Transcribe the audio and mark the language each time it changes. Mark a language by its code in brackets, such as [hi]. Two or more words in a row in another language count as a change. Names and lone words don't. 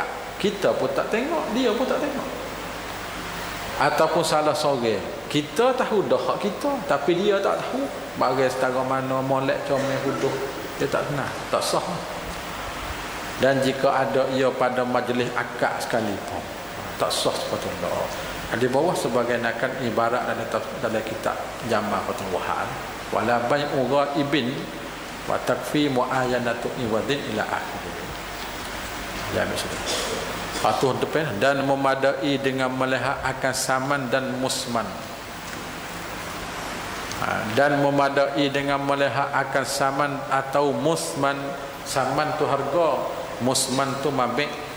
[ms] Kita pun tak tengok, dia pun tak tengok. Ataupun salah seorang, kita tahu dah hak kita, tapi dia tak tahu. Bagai setara mana molek comel huduh, dia tak kenal, tak sah. Dan jika ada ia pada majlis akad sekalipun, tak sah sepatutnya. Di bawah sebagai nakan ibarat dalam kitab Jama' Fathul Wahhab, [ar] ولا بيع غائب وتكفي معاينة عوض إلى آخر. [ms] Jami' sudah. Patuh depan dan memadai dengan melihat akan saman dan musman. Dan memadai dengan melihat akan saman atau musman saman tu harga, musman tu mabik.